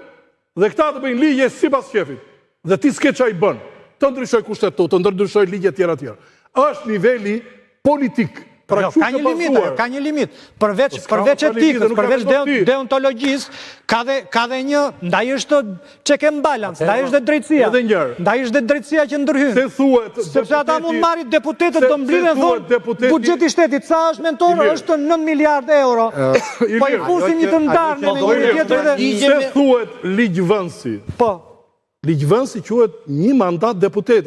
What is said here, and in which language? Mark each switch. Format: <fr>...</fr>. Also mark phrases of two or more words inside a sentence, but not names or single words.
<sq>Dhe këta të bëjnë ligje sipas shefit. Dhe ti s'ke çaj bën. Të ndryshoj kushtetut, të ndryshoj ligje tjera. Është niveli politik. Ka një limit. Përveç etikës, përveç deontologjisë, ka dhe një, ndaj është</sq> <en>check and balance,</en> <sq>ndaj është dhe drejtësia. Ndaj është dhe drejtësia që ndërhyn. Sepse ata mund marrin deputetët të mblidhen thonë, buxheti shtetit sa është mentor, është 9 miliardë euro. Po i fusin një të ndarë në një tjetër dhe... Se thuhet ligjvënësi. Po. Ligjvënësi quhet një mandat deputeti.</sq>